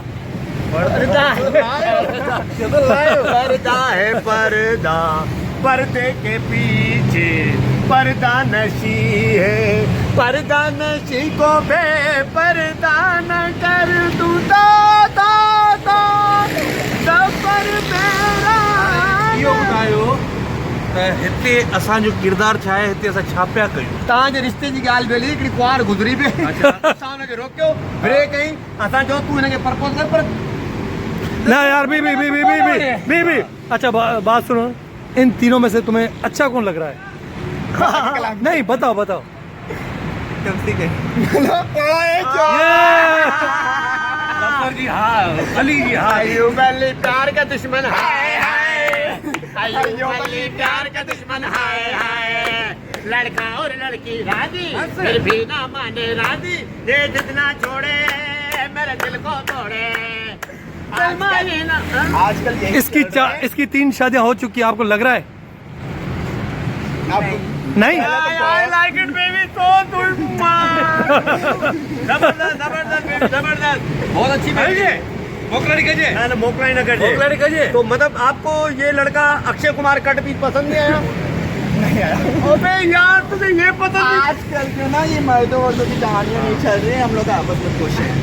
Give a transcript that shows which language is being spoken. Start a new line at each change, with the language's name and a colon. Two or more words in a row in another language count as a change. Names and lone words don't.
Hindi: पर्दा है पर्दा, पर्दे के पीछे पर्दा नशी है। पर्दा नशी को बेपर्दा न कर दूं तो सफर मेरा
Sindhi: इहो ॿुधायो त हिते असांजो किरदारु छा आहे? हिते असां छा पिया कयूं? तव्हांजे रिश्ते जी ॻाल्हि बेली हिकिड़ी कुंवार गुज़री पे असां हुनखे रोकियो ब्रेक कई। असां चयो तूं हिनखे प्रपोज कर, पर
Hindi: ना यार बी अच्छा बात सुनो, इन तीनों में से तुम्हें अच्छा कौन लग रहा है? नहीं बताओ तुमसे के जी हाँ, अली जी हाँ। अयूब अली प्यार का दुश्मन हाय हाय, अयूब अली प्यार का दुश्मन हाय हाय। लड़का और लड़की राजी फिर भी ना माने राजी, ये जितना छोड़े मेरे दिल को तोड़े। आजकल इसकी 3 शादियां हो चुकी है, आपको लग रहा है? नहीं
English: I like it baby so
Hindi: जबरदस्त बहुत अच्छी बात है।
Sindhi: मोकलाड़ी कजे ना मोकला न कर।
Hindi: तो मतलब आपको ये लड़का अक्षय कुमार कट भी पसंद नहीं आया? नहीं आया। अबे यार तुझे ये पता नहीं? आजकल जो ना ये मर्दों वर्दों की कहानियां नहीं चल रही, हम लोग आपस में खुश हैं।